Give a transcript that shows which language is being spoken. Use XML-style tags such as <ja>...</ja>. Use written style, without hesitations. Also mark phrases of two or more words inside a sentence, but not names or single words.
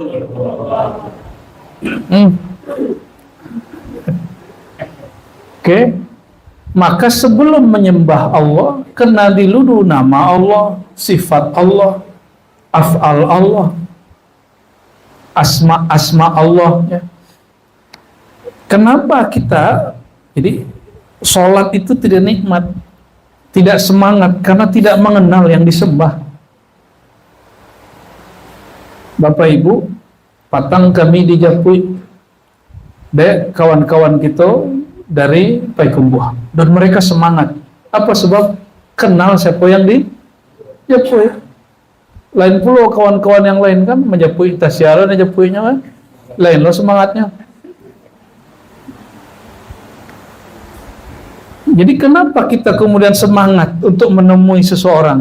<id>Maka sebelum menyembah Allah, kenali dulu nama Allah, sifat Allah,</id> <ar>أفعال الله, أسماء الله</ar> <id>ya. Kenapa kita jadi sholat itu tidak nikmat, tidak semangat karena tidak mengenal yang disembah.</id> <min>Bapak Ibu, patang kami di Japui, dek kawan-kawan kita dari Payakumbuh, dan mereka semangat.</min> <id>Apa sebab?</id> <min>Kenal siapa yang di Japui. Lain pula kawan-kawan yang lain kan menjapui tasyaran japuinya kan, lain lo semangatnya.</min> <id>Jadi kenapa kita kemudian semangat untuk menemui seseorang?</id>